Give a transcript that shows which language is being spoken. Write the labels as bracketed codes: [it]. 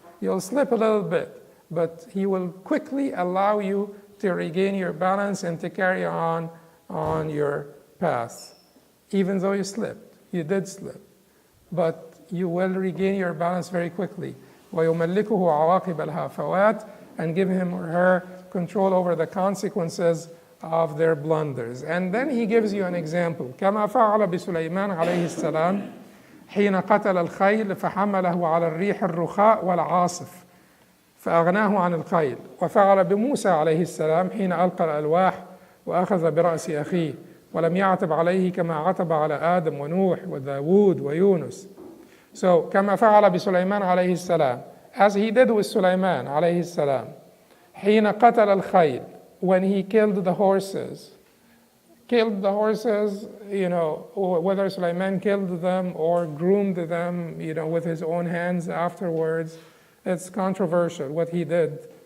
[en] You'll slip a little bit, but He will quickly allow you to regain your balance and to carry on your path. Even though you slipped, you did slip, but you will regain your balance very quickly. [ar] وَيُمَلِّكُهُ عَوَاقِبَ الْهَافَوَاتِ, [en] and give him or her control over the consequences of their blunders. And then he gives you an example. [ar] كما فعل بسليمان عليه السلام حين قتل الخيل فحمله على الريح الرخاء والعاصف فأغناه عن الخيل، وفعل بموسى عليه السلام حين ألقى الألواح وأخذ برأس أخيه ولم يعتب عليه كما عتب على آدم ونوح وداود ويونس. [en] So [ar] كما فعل بسليمان عليه السلام, [en] as he did with Sulaiman عليه السلام, [ar] حين قتل الخيل, [en] when he killed the horses. Killed the horses, whether Sulaiman killed them or groomed them, with his own hands afterwards, it's controversial what he did.